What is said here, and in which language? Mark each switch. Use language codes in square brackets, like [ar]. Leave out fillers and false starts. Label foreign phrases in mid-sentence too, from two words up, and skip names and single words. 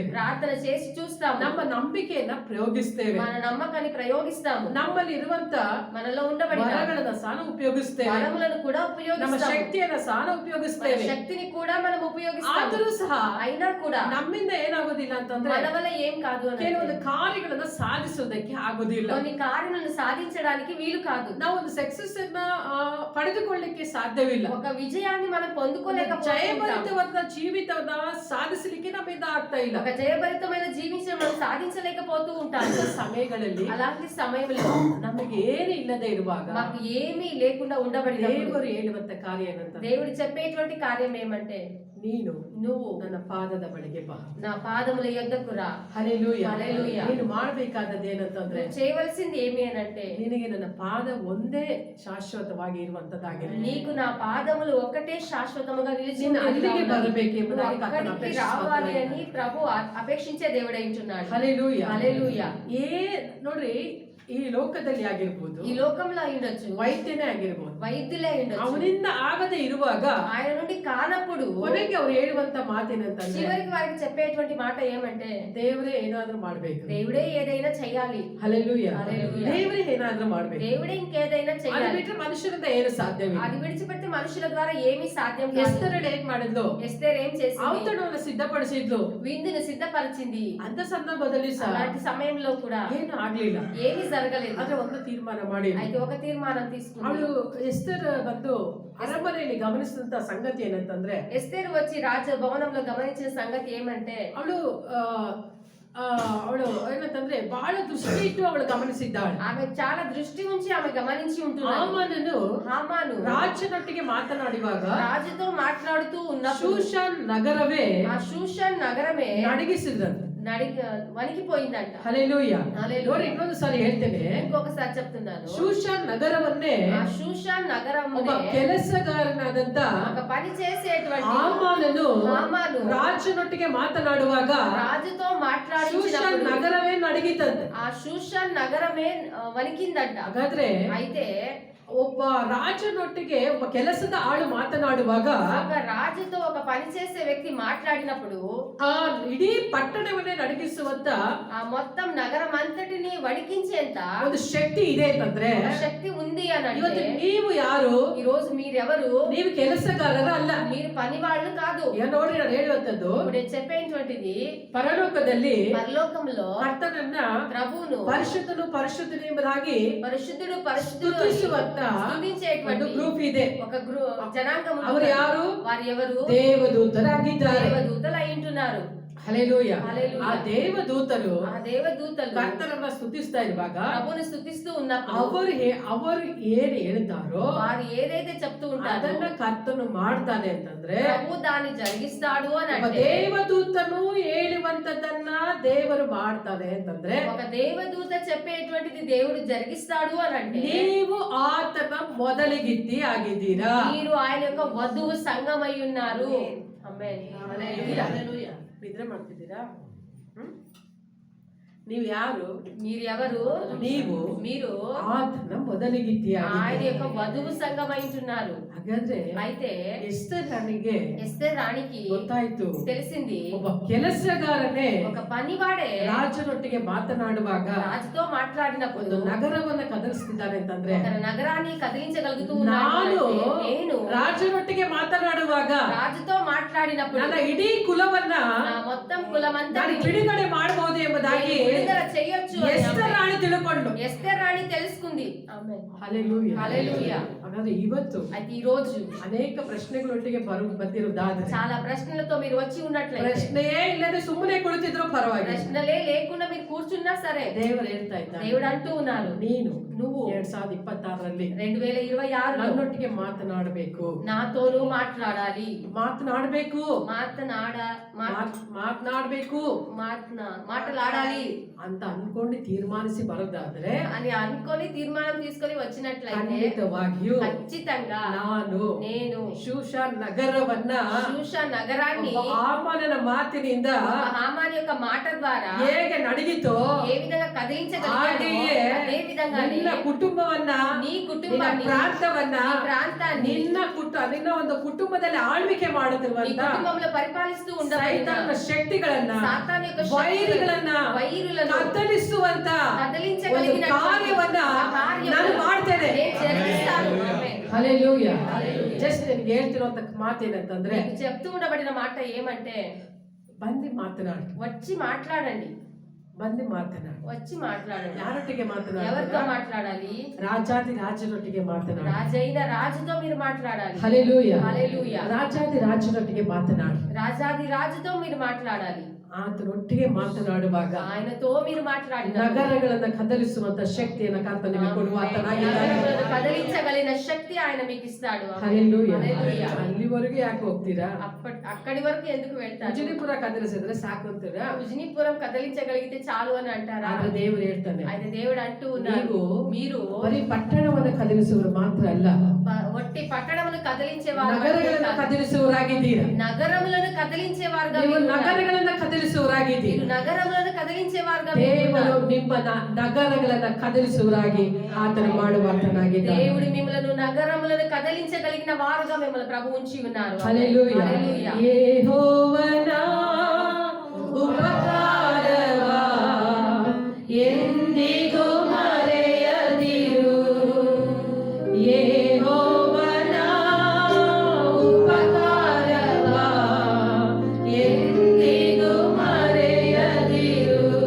[te] ప్రార్థన చేసి చూస్తాము, [kn] ನಮ್ಮ ನಂಬಿಕೆಯನ್ನ ಪ್ರಯೋಗಿಸ್ತೇವೆ, [te] మన నమ్మకాన్ని ప్రయోగిస్తాము, [kn] ನಮ್ಮಲ್ಲಿ ಇರುವಂತ [te] మనలో ఉండబడిన [kn] ವರಗಳನ್ನ ಸಹ ಉಪಯೋಗಿಸ್ತೇವೆ, [te] వరములను కూడా [kn] ನಮ್ಮ [te] ఉపయోగిస్తాము, [kn] ಶಕ್ತಿಯನ್ನ ಸಹ [te] మన [kn] ಉಪಯೋಗಿಸ್ತೇವೆ. [te] శక్తిని కూడా మనం ఉపయోగిస్తాము. [kn] ಆದರೂ ಸಹ [te] అయినా కూడా [kn] ನಮ್ಮಿಂದ ಏನಾಗೋದಿಲ್ಲ ಅಂತಂದ್ರೆ, [te] మన వల్ల ఏం కాదు అని [kn] ಕೆಲವೊಂದು ಕಾರ್ಯಗಳನ್ನ ಸಾಧಿಸೋದಕ್ಕೆ ಆಗೋದಿಲ್ಲ. [te] కొన్ని కార్యాలను సాధించడానికి వీలు కాదు. [kn] ನಾವು ಒಂದು ಸಕ್ಸಸ್ ಅನ್ನ ಪಡೆದುಕೊಳ್ಳಲಿಕ್ಕೆ ಸಾಧ್ಯವಿಲ್ಲ. [te] ఒక విజయాన్ని మనం పొందుకోలేకపోతున్నాం. [kn] ಜಯಭರಿತವಾದ ಜೀವಿತವನ್ನ ಸಾಧಿಸಲಿಕ್ಕೆ ನಮ್ಮಿಂದ ಆಗ್ತಾ ಇಲ್ಲ. [te] ఒక జయభరితమైన జీవించడం మనం సాధించలేకపోతూ ఉంటాం. [kn] ಸಮಯಗಳಲ್ಲಿ [te] అలాంటి సమయంలో [kn] ನಮಗೆ ಏನು ಇಲ್ಲದೆ ಇರುವಾಗ [te] మాకు ఏమీ లేకుండా ఉండబడినప్పుడు [kn] ದೇವರು ಹೇಳುವಂತ ಕಾರ್ಯ ಏನಂತ, [te] దేవుడు చెప్పేటువంటి కార్యం ఏమంటే, [kn] ನೀನು [te] నువ్వు [kn] ನನ್ನ ಪಾದದ ಬಳಿಗೆ ಬಾ. [te] నా పాదముల యొద్దకు రా. [kn] ಹಲ್ಲೆಲೂಯಾ. [te] హల్లెలూయా. [kn] ನೀನು ಮಾಡಬೇಕಾದದ್ದು ಏನಂತಂದ್ರೆ, [te] నువ్వు చేయవలసింది ఏమి అనంటే, [kn] ನಿನಗೆ ನನ್ನ ಪಾದ ಒಂದೇ ಶಾಶ್ವತವಾಗಿ ಇರುವಂತದ್ದಾಗಿದೆ. [te] నీకు నా పాదములు ఒక్కటే శాశ్వతముగా నిలిచి [kn] ನೀನು ಅಲ್ಲಿಗೆ [te] ఉన్నవి. [kn] ಬರಬೇಕೆಂಬುದಾಗಿ [te] నువ్వు [kn] ಕರ್ತನು [te] అక్కడికి రావాలి అని [kn] ಅಪೇಕ್ಷಿಸುತ್ತಾನೆ. [te] ప్రభు అపేక్షించే దేవుడై ఉంటున్నాడు. [kn] ಹಲ್ಲೆಲೂಯಾ. [te] హల్లెలూయా. [kn] ನೋಡ್ರಿ, ಈ ಲೋಕದಲ್ಲಿ ಆಗಿರ್ಬೋದು, [te] ఈ లోకంలో అయి ఉండొచ్చు, [kn] ವೈದ್ಯನೇ ಆಗಿರ್ಬೋದು, [te] వైద్యులే అయి ఉండొచ్చు, [kn] ಅವನಿಂದ ಆಗದೆ ಇರುವಾಗ [te] ఆయన నుండి కానప్పుడు [kn] ಕೊನೆಗೆ ಅವ್ರು ಹೇಳುವಂತ ಮಾತೇನಂತಂದ್ರೆ, [te] చివరికి వారికి చెప్పేటువంటి మాట ఏమంటే, [kn] ದೇವರೇ ಏನಾದ್ರೂ ಮಾಡ್ಬೇಕು. [te] దేవుడే ఏదైనా చెయ్యాలి. [kn] ಹಲ್ಲೆಲೂಯಾ. [te] హల్లెలూయా. [kn] ದೇವರೇ ಏನಾದ್ರೂ ಮಾಡ್ಬೇಕು. [te] దేవుడే ఇంకేదైనా [kn] ಅದು [te] చెయ్యాలి. [kn] ಬಿಟ್ಟರೆ ಮನುಷ್ಯರಿಂದ ಏನು ಸಾಧ್ಯವಿಲ್ಲ. [te] అది విడిచిపెట్టి మనుషుల ద్వారా ఏమీ సాధ్యం కాదు. [kn] ಎಸ್ತೇರ್ ಏನ್ ಮಾಡಿದ್ಲು, [te] ఎస్తేర్ ఏం చేసింది, [kn] ಔತಣವನ್ನು ಸಿದ್ಧಪಡಿಸಿದ್ಲು. [te] విందును సిద్ధపరిచింది. [kn] ಅಂತ ಸಂದರ್ಭದಲ್ಲಿ ಸಹ [te] అలాంటి సమయంలో కూడా [kn] ಏನು ಆಗ್ಲಿಲ್ಲ. [te] ఏమీ జరగలేదు. [kn] ಆದ್ರೆ ಒಂದು ತೀರ್ಮಾನ ಮಾಡಿ, [te] అయితే ఒక తీర్మానం తీసుకుంది. [kn] ಅವಳು ಎಸ್ತೇರ್ ಬಂದು ಅರಮನೆಯಲ್ಲಿ ಗಮನಿಸಿದಂತ ಸಂಗತಿ ಏನಂತಂದ್ರೆ, [te] ఎస్తేరు వచ్చి రాజ భవనంలో గమనించిన సంగతి ఏమంటే, [kn] ಅವಳು ಏನಂತಂದ್ರೆ ಬಹಳ ದೃಷ್ಟಿ ಇಟ್ಟು ಅವಳು ಗಮನಿಸಿದ್ದಾಳೆ. [te] ఆమె చాలా దృష్టి ఉంచి ఆమె గమనించి ఉంటుంది. హామాను [kn] ರಾಜನೊಟ್ಟಿಗೆ ಮಾತನಾಡುವಾಗ [te] రాజుతో మాట్లాడుతూ ఉన్నప్పుడు [kn] ಶೂಷನ್ ನಗರವೇ [te] ఆ షూషన్ నగరమే [kn] ನಡಗಿಸಿದ್ರಂತೆ. [te] వణికిపోయిందంట. [kn] ಹಲ್ಲೆಲೂಯಾ. [te] హల్లెలూయా. [kn] ನೋಡಿ, ಇನ್ನೊಂದು ಸಾರಿ ಹೇಳ್ತೇನೆ, [te] ఇంకొకసారి చెప్తున్నాను. [kn] ಶೂಷನ್ ನಗರವನ್ನೇ [te] ఆ షూషన్ నగరం [kn] ಒಬ್ಬ ಕೆಲಸಗಾರನಾದಂತ [te] ఒక పని చేసేటువంటి [kn] ಹಾಮಾನನು [te] హామాను [kn] ರಾಜನೊಟ್ಟಿಗೆ ಮಾತನಾಡುವಾಗ [te] రాజుతో [kn] ಶೂಷನ್ [te] మాట్లాడించినప్పుడు [kn] ನಗರವೇ ನಡಗಿತಂತೆ. [te] ఆ షూషన్ నగరమే వణికిందంట. [kn] ಹಾಗಾದ್ರೆ [te] అయితే [kn] ಒಬ್ಬ ರಾಜನೊಟ್ಟಿಗೆ ಒಬ್ಬ ಕೆಲಸದ ಆಳು ಮಾತನಾಡುವಾಗ [te] ఒక రాజుతో ఒక పని చేసే వ్యక్తి మాట్లాడినప్పుడు [kn] ಆ ಇಡೀ ಪಟ್ಟಣವನ್ನೇ ನಡಗಿಸುವಂತ [te] ఆ మొత్తం నగరం అంతటిని వణికించేంత [kn] ಒಂದು ಶಕ್ತಿ ಇದೆ ಅಂತಂದ್ರೆ, [te] శక్తి ఉంది అని [kn] ಇವತ್ತು [te] అంటే, [kn] ನೀವು ಯಾರು? [te] ఈ రోజు మీరెవరు? [kn] ನೀವು ಕೆಲಸಗಾರರ ಅಲ್ಲ. [te] మీరు పని వాళ్ళు కాదు. [kn] ನೋಡ್ರಿ, ನಾನು ಹೇಳುವಂತದ್ದು, [te] ఇప్పుడు నేను చెప్పేటువంటిది [kn] ಪರಲೋಕದಲ್ಲಿ [te] పరలోకంలో [kn] ಕರ್ತನನ್ನ [te] ప్రభువును [kn] ಪರಿಶುದ್ಧನು ಪರಿಶುದ್ಧನು ಎಂಬುದಾಗಿ [te] పరిశుద్ధుడు పరిశుద్ధుడు అని [kn] ಸ್ತುತಿಸುವಂತ ಒಂದು [te] స్తుతించేటువంటి [kn] ಗ್ರೂಪ್ ಇದೆ. [te] ఒక జనాంగం ఉంది. [kn] ಅವರು ಯಾರು? [te] వారు ఎవరు? [kn] ದೇವದೂತರಾಗಿದ್ದಾರೆ. [te] దేవదూతలు అయి ఉంటున్నారు. [kn] ಹಲ್ಲೆಲೂಯಾ. [te] హల్లెలూయా. [kn] ಆ ದೇವದೂತರು [te] ఆ దేవదూతలు [kn] ಕರ್ತನನ್ನ ಸ್ತುತಿಸ್ತಾ ಇರುವಾಗ [te] ప్రభువును స్తుతిస్తూ ఉన్నప్పుడు [kn] ಅವರು ಏನ್ ಹೇಳ್ತಾರೋ [te] వారు ఏదైతే చెప్తూ ఉంటారో [kn] ಅದನ್ನ ಕರ್ತನು ಮಾಡ್ತಾನೆ ಅಂತಂದ್ರೆ, [te] ప్రభు దాన్ని జరిగిస్తాడు అని [kn] ಒಬ್ಬ [te] అంటే, [kn] ದೇವದೂತನು ಹೇಳುವಂತದನ್ನ ದೇವರು ಮಾಡ್ತಾನೆ ಅಂತಂದ್ರೆ, [te] ఒక దేవదూత చెప్పేటువంటిది దేవుడు జరిగిస్తాడు అని అంటే, [kn] ನೀವು ಆತನ ಮೊದಲಿಗಿತ್ತಿ ಆಗಿದ್ದೀರಾ. [te] మీరు ఆయన యొక్క వధువు సంఘమై ఉన్నారు. ఆమేన్. [kn] ಹಲ್ಲೆಲೂಯಾ. ನಿದ್ರೆ ಮಾಡ್ತಿದ್ದೀರಾ? ನೀವು ಯಾರು? [te] మీరు ఎవరు? మీరు [kn] ಆತನ ಮೊದಲಿಗಿತ್ತಿ [te] ఆయన [kn] ಆಗಿದ್ದೀರಾ. [te] యొక్క వధువు సంఘమై ఉంటున్నారు. [kn] ಹಾಗಾದ್ರೆ [te] అయితే [kn] ಎಸ್ತೇರ್ ರಾಣಿಗೆ [te] ఎస్తేర్ రాణికి [kn] ಗೊತ್ತಾಯ್ತು, [te] తెలిసింది, [kn] ಒಬ್ಬ ಕೆಲಸಗಾರನೇ [te] ఒక పనివాడే [kn] ರಾಜನೊಟ್ಟಿಗೆ ಮಾತನಾಡುವಾಗ [te] రాజుతో మాట్లాడినప్పుడు [kn] ಒಂದು ನಗರವನ್ನ ಕದಲಿಸ್ತಿದ್ದಾರೆ ಅಂತಂದ್ರೆ, [te] ఒక నగరాన్ని కదిలించగలుగుతూ [kn] ನಾನು [te] ఉన్నాడు. నేను [kn] ರಾಜನೊಟ್ಟಿಗೆ ಮಾತನಾಡುವಾಗ [te] రాజుతో మాట్లాడినప్పుడు [kn] ನನ್ನ ಇಡೀ ಕುಲವನ್ನ [te] నా మొత్తం కులమంతా [kn] ನಾನು ಬಿಡುಗಡೆ ಮಾಡಬಹುದು ಎಂಬುದಾಗಿ [te] విడుదల చేయొచ్చు అని [kn] ಎಸ್ತೇರ್ ರಾಣಿ ತಿಳ್ಕೊಂಡು. [te] ఎస్తేర్ రాణి తెలుసుకుంది. ఆమేన్. [kn] ಹಲ್ಲೆಲೂಯಾ. [te] హల్లెలూయా. [kn] ಹಾಗಾದ್ರೆ ಇವತ್ತು [te] అయితే ఈ రోజు [kn] ಅನೇಕ ಪ್ರಶ್ನೆಗಳೊಟ್ಟಿಗೆ ಬಂದಿರುವುದಾದ್ರೆ, [te] చాలా ప్రశ్నలతో మీరు వచ్చి ఉన్నట్లయితే, [kn] ಪ್ರಶ್ನೆಯೇ ಇಲ್ಲದೆ ಸುಮ್ಮನೆ ಕುಳಿತಿದ್ರು ಪರವಾಗಿಲ್ಲ, [te] ప్రశ్నలే లేకుండా మీరు కూర్చున్నా సరే, [kn] ದೇವರು ಹೇಳ್ತಾ ಇದ್ದಾನೆ, [te] దేవుడు అంటూ ఉన్నారు, [kn] ನೀನು [te] నువ్వు [kn] 2026ರಲ್ಲಿ [te] 2026లో [kn] ನನ್ನೊಟ್ಟಿಗೆ ಮಾತನಾಡಬೇಕು, [te] నాతోనూ మాట్లాడాలి. [kn] ಮಾತನಾಡಬೇಕು, [te] మాట్లాడಬೇಕು మాట్లాడాలి [kn] ಅಂತ ಅನ್ಕೊಂಡು ತೀರ್ಮಾನಿಸಿ ಬರೋದಾದ್ರೆ [te] అని అనుకొని తీర్మానం తీసుకొని వచ్చినట్లయితే, [kn] ಖಂಡಿತವಾಗಿಯೂ [te] ఖచ్చితంగా నేను [kn] ಶೂಷನ್ ನಗರವನ್ನ [te] షూషన్ నగరాన్ని [kn] ಹಾಮಾನನ ಮಾತಿನಿಂದ [te] హామాని యొక్క మాట ద్వారా [kn] ಹೇಗೆ ನಡಗಿತೋ [te] ఏ విధంగా కదిలించగలిగాడో, అదే విధంగా [kn] ನಿನ್ನ ಕುಟುಂಬವನ್ನ, [te] నీ కుటుంబాన్ని, [kn] ಪ್ರಾಂತವನ್ನ, [te] నీ ప్రాంతాన్ని, [kn] ನಿನ್ನ ಒಂದು ಕುಟುಂಬದಲ್ಲಿ ಆಳ್ವಿಕೆ [te] నీ [kn] ಮಾಡುತ್ತಿರುವಂತ [te] కుటుంబంలో పరిపాలిస్తూ ఉండబడిన [kn] ಸೈತಾನನ ಶಕ್ತಿಗಳನ್ನ, [te] సాతాను యొక్క [kn] ವೈರಿಗಳನ್ನ [te] వైరులను [kn] ಕತ್ತಲಿಸುವಂತ [te] కదిలించగలిగిన [kn] ಒಂದು ಕಾರ್ಯವನ್ನ ನಾನು ಮಾಡ್ತೇನೆ. [te] జరిగిస్తాను. ఆమేన్. [kn] ಹಲ್ಲೆಲೂಯಾ. ಜಸ್ಟ್ ನಿಮ್ಗೆ ಹೇಳ್ತಿರುವಂತ ಮಾತೇನಂತಂದ್ರೆ, [te] మీకు చెప్తూ ఉండబడిన మాట ఏమంటే, [kn] ಬಂದು ಮಾತನಾಡಿ, [te] వచ్చి మాట్లాడండి, [kn] ಬಂದು ಮಾತನಾಡು. [te] వచ్చి మాట్లాడండి. [kn] ಯಾರೊಟ್ಟಿಗೆ [te] ఎవరితో [kn] ಮಾತನಾಡು? [te] మాట్లాడాలి? [kn] ರಾಜಾದಿ ರಾಜನೊಟ್ಟಿಗೆ ಮಾತನಾಡು. [te] రాజైన రాజుతో మీరు మాట్లాడాలి. హల్లెలూయా. హల్లెలూయా. [kn] ರಾಜಾದಿ ರಾಜನೊಟ್ಟಿಗೆ ಮಾತನಾಡು. [te] రాజాది రాజుతో మీరు మాట్లాడాలి. [kn] ಆತನೊಟ್ಟಿಗೆ ಮಾತನಾಡುವಾಗ [te] ఆయనతో మీరు మాట్లాడిన [kn] ನಗರಗಳನ್ನ ಕದಲಿಸುವಂತ ಶಕ್ತಿಯನ್ನ ಕರ್ತನು ನಿಮಗೆ ಕೊಡುವಾತನಾಗಿದ್ದಾನೆ. [te] నగరములను కదిలించగలిగిన శక్తి ఆయన మీకు ఇస్తాడు. హల్లెలూయా. హల్లెలూయా. [kn] ಅಲ್ಲಿವರೆಗೂ ಯಾಕೆ ಹೋಗ್ತೀರಾ? [te] అక్కడి వరకు ఎందుకు వెళ్తారు? [kn] ಉಜಿನಿಪುರ ಕದಲಿಸಿದ್ರೆ ಸಾಕು ಅಂತೀರಾ? [te] ఉజినీపురం కదిలించగలిగితే చాలు అని అంటారా? [kn] ಆದ್ರೆ ದೇವರು ಹೇಳ್ತಾನೆ, [te] అయితే దేవుడు అంటూ ఉన్నారు, మీరు [kn] ಬರೀ ಪಟ್ಟಣವನ್ನು ಕದಲಿಸುವರು ಮಾತ್ರ ಅಲ್ಲ, [te] ఒట్టి పట్టణమును కదిలించేవారు, [kn] ನಗರಗಳನ್ನ ಕದಲಿಸುವವರಾಗಿದ್ದೀರಾ. [te] నగరములను కదిలించేవారుగా [kn] ನೀವು [te] మీరు ఉన్నారు. [kn] ನಗರಗಳನ್ನ ಕದಲಿಸುವವರಾಗಿದ್ದೀರಾ. [te] మీరు నగరములను కదిలించేవారుగా మీరు [kn] ದೇವರು [te] ఉన్నారు. [kn] ನಿಮ್ಮ ನಗರಗಳನ್ನ ಕದಲಿಸುವವರಾಗಿ ಆತನು ಮಾಡುವಾತನಾಗಿದ್ದಾನೆ. [te] దేవుడు మిమ్మల్ని నగరములను కదిలించగలిగిన వారుగా మిమ్మల్ని ప్రభు ఉంచి ఉన్నారు. హల్లెలూయా. హల్లెలూయా. [kn] ಯೆಹೋವನ ಉಪಕಾರವ ಎಂದಿಗೂ ಮರೆಯದಿರು. ಯೆಹೋವನ ಉಪಕಾರವ ಎಂದಿಗೂ ಮರೆಯದಿರು.